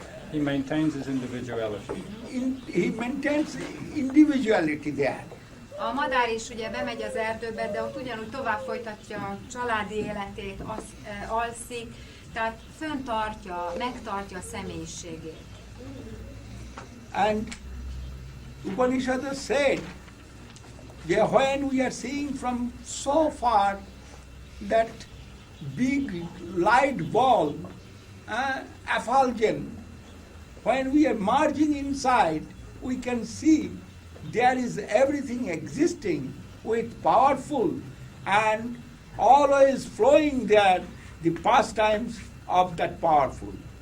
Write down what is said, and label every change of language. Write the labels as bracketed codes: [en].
[en] He maintains his individuality. he maintains individuality there. [hu] A madár is ugye bemegy az erdőbe, de ott ugyanúgy tovább folytatja a családi életét, alszik, tehát fenntartja, megtartja a személyiségét. [en] And Upanishad said that when we are seeing from so far that big light ball, effulgent, when we are merging inside, we can see there is everything existing with powerful and always flowing there the pastimes of that powerful.